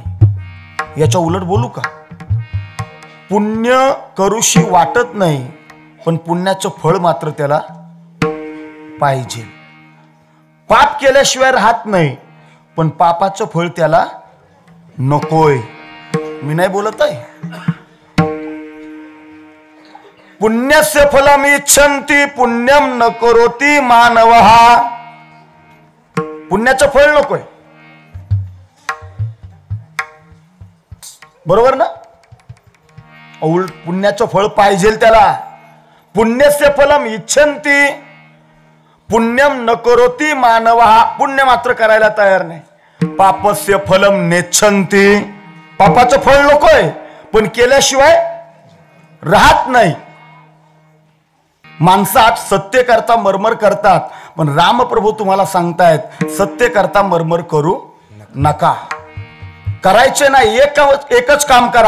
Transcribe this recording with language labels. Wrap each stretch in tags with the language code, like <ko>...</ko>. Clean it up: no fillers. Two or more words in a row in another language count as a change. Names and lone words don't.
<mr>याच्या उलट बोलू का, पुण्य करूशी वाटत नाही पण पुण्याचं फळ मात्र त्याला पाहिजे. पाप केल्याशिवाय राहत नाही पण पापाचं फळ त्याला नकोय. मी नाही बोलत आहे.</mr> <sa>पुण्यस्य फलम इच्छन्ति पुण्यम न करोति मानवः.</sa> <mr>पुण्याचं फळ नकोय, बरोबर ना. उलट पुण्याचं फळ पाहिजे त्याला.</mr> <sa>पुण्यस्य फलम इच्छन्ति पुण्यम न करोति मानवः.</sa> <mr>पुण्य मात्र करायला तयार नाही.</mr> <sa>पापस्य फलम नेच्छन्ति.</sa> <mr>पापाचं फळ नकोय पण केल्याशिवाय राहत नाही. माणसात सत्य करता मर्मर करतात, पण रामप्रभू तुम्हाला सांगतायत सत्य करता मर्मर करू नका. करायचे नाही, एकच काम करा.</mr>